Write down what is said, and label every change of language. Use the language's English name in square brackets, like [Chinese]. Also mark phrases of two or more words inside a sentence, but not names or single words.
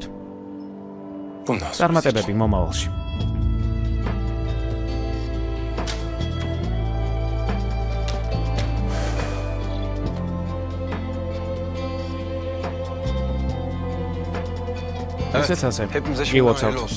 [Turkish] Bundan sonra [Georgian] წარმატებები მომავალში. ესეც ასე. [Turkish] Hepimize şimdiden [Georgian] გილოცავთ. [Turkish] hayırlı olsun.